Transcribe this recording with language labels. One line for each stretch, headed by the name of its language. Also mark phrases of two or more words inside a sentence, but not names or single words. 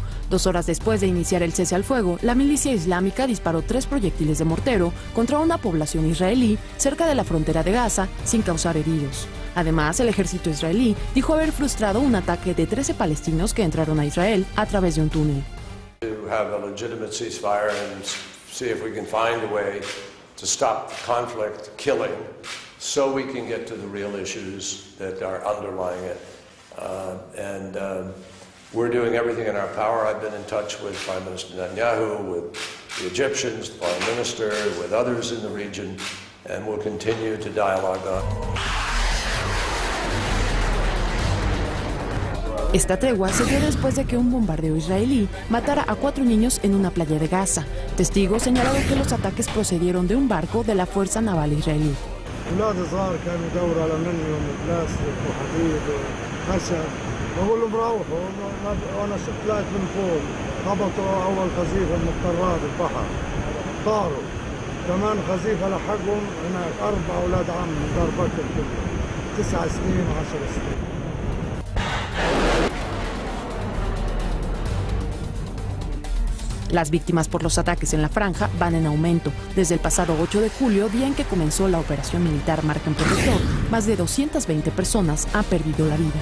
Spanish: 2 horas después de iniciar el cese al fuego, la milicia islámica disparó 3 proyectiles de mortero contra una población israelí cerca de la frontera de Gaza sin causar heridos. Además, el ejército israelí dijo haber frustrado un ataque de 13 palestinos que entraron a Israel a través de un túnel.
English: So we can get to the real issues that are underlying it. We're doing everything in our power. I've been in touch with Prime Minister Netanyahu, with the Egyptians, the Foreign Minister, with others in the region, and we'll continue to dialogue on.
Spanish: Esta tregua se dio después de que un bombardeo israelí matara a 4 niños en una playa de Gaza. Testigos señalaron que los ataques procedieron de un barco de la Fuerza Naval israelí.
Arabic: أولاد صغار كانوا يدوروا على منهم بلاستيك وحديد وخشب بقول لهم روحوا وأنا طلعت من فوق هبطوا أول قذيفة من قارات البحر طاروا كمان قذيفة لحقهم هناك 4 أولاد عم من دار بكر كلهم 9 سنين و10 سنين.
Spanish: Las víctimas por los ataques en la franja van en aumento. Desde el pasado 8 de julio, día en que comenzó la operación militar Margen Protector, más de 220 personas han perdido la vida.